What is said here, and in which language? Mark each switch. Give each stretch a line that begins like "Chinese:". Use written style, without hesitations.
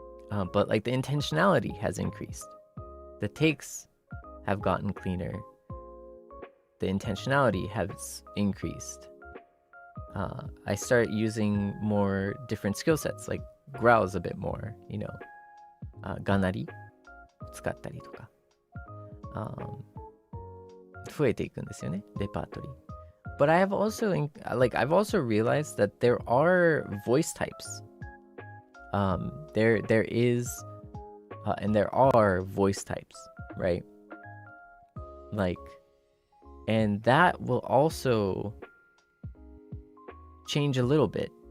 English: But like the intentionality has increased. The takes have gotten cleaner. The intentionality has increased. I start using more different skill sets, like growls a bit more, you know.
Japanese: Ganari 使ったりとか、増えていくんですよね、レパートリー。
English: But I've also realized that there are voice types. There is and there are voice types, right? Like, and that will also change a little bit.